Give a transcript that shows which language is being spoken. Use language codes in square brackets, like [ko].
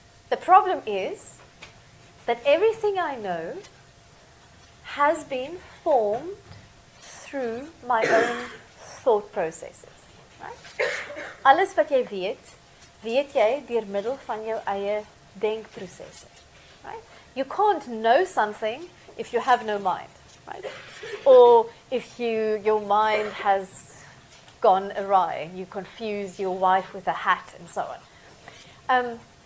[en] The problem is that everything I know has been formed through my own thought processes. Right? [af] Alles wat jy weet jy deur middel van jou eie denkprosesse. [en] Right? You can't know something if you have no mind, right? Or if your mind has gone awry, you confuse your wife with a hat and so on.